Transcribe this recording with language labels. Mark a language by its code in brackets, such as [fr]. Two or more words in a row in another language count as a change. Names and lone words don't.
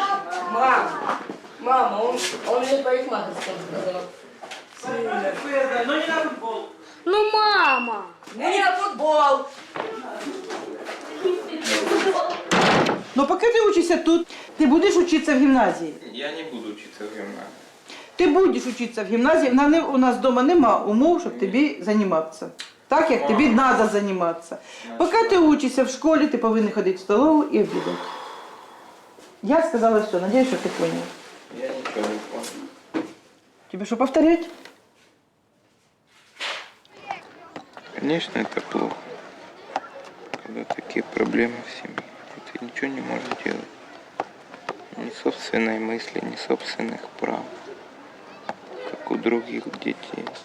[ru] Мама, он мне парикмахерскую сказал. Ну не на футбол. Ну, мама! Не на футбол! Но пока ты учишься тут, ты будешь учиться в гимназии. Я не буду учиться в гимназии. [uk] Ти будеш вчитися в гімназії, у нас вдома нема умов, щоб тобі займатися. Так, як тобі треба займатися. Поки ти вчишся в школі, ти повинен ходити в столову і обідати. Я сказала все, надіюсь, що ти поняв. [ru] Я ничего не понял. [uk] Тебе що, повторять? [ru] Конечно, это плохо, когда такие проблемы в семье. Ты ничего не можешь делать. Ни собственной мысли, ни собственных прав, как у других детей.